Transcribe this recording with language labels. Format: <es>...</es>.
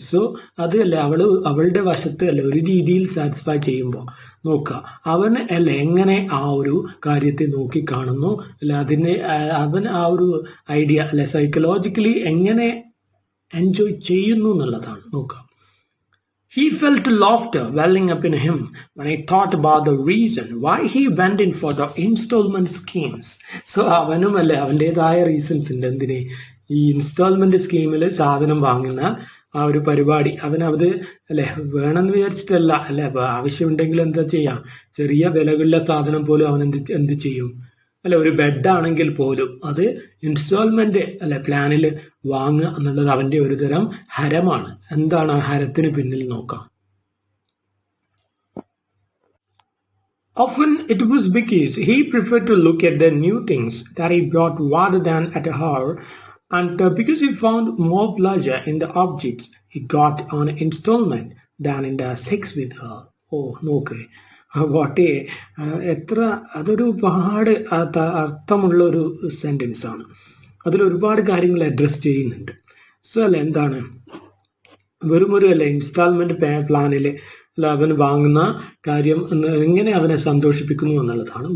<ml>So അത് അല്ലെ അവളുടെ വശത്ത് അല്ലെ ഒരു രീതിയിൽ സാറ്റിസ്ഫൈ ചെയ്യുമ്പോൾ നോക്കുക അവൻ അല്ലെ എങ്ങനെ ആ ഒരു കാര്യത്തെ നോക്കി കാണുന്നു, അല്ലെ അവൻ ആ ഒരു ഐഡിയ അല്ലെ സൈക്കോളജിക്കലി എങ്ങനെ എൻജോയ് ചെയ്യുന്നു എന്നുള്ളതാണ് നോക്കുക.</ml> <en>He felt laughter welling up in him when he thought about the reason why he went in for the installment schemes.</en> <ml>So അവനും അല്ലെ അവൻ്റെതായ റീസൺസ് ഉണ്ട് എന്തിന് ഈ ഇൻസ്റ്റാൾമെന്റ് സ്കീമിൽ സാധനം വാങ്ങുന്ന ആ ഒരു പരിപാടി. അവനത് അല്ലെ വേണമെന്ന് വിചാരിച്ചിട്ടല്ല, അല്ലെ ആവശ്യമുണ്ടെങ്കിൽ എന്താ ചെയ്യാം, ചെറിയ വിലയുള്ള സാധനം പോലും അവൻ എന്ത് ചെയ്യും, അല്ലെ ഒരു ബെഡാണെങ്കിൽ പോലും അത് ഇൻസ്റ്റാൾമെന്റ് അല്ലെ പ്ലാനിൽ വാങ്ങുക എന്നുള്ളത് അവന്റെ ഒരു തരം ഹരമാണ്. എന്താണ് ആ ഹരത്തിന് പിന്നിൽ നോക്കാം.</ml> <en>Often it was because he preferred to look at the new things that he brought rather than at her, and because he found more pleasure in the objects he got on installment than in the sex with her.</en> <ml>Oh, നോക്കേ വാട്ടേ, എത്ര അതൊരു ഒരുപാട് അർത്ഥമുള്ള ഒരു sentence ആണ്. അതിൽ ഒരുപാട് കാര്യങ്ങൾ അഡ്രസ് ചെയ്യുന്നുണ്ട്. സോ അല്ല എന്താണ് വെറും ഒരു അല്ലെ ഇൻസ്റ്റാൾമെന്റ് പ്ലാനിൽ അല്ല അവൻ വാങ്ങുന്ന കാര്യം എങ്ങനെ അവനെ സന്തോഷിപ്പിക്കുന്നു എന്നുള്ളതാണ്.</ml>